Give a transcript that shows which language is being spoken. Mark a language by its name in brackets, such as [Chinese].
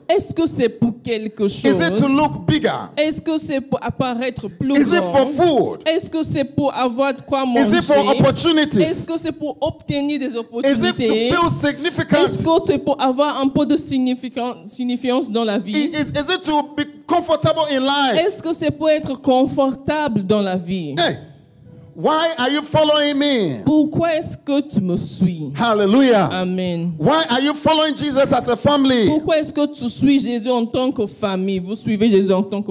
[French] Est-ce que c'est pour quelque chose? [English] Is it to look bigger? [French] Est-ce que c'est pour apparaître plus [English] Is it [French] grand? [English] for food? [French] Est-ce que c'est pour avoir de quoi [English] Is it for [French] manger? Est-ce [English] opportunities? [French] que c'est pour obtenir des [English] Is it to [French] opportunités? [English] feel [French] Est-ce [English] significant? [French] que c'est pour avoir un peu de signification dans la vie? [English] Is it to be comfortable in life? [French] Est-ce que c'est pour être confortable dans la vie? [English] Hey, why are you following me? [French] Pourquoi est-ce que tu me suis? Hallelujah. Amen. [English] Why are you following Jesus as a family? [French] Pourquoi est-ce que tu suis Jésus en tant que famille? Vous suivez Jésus en tant que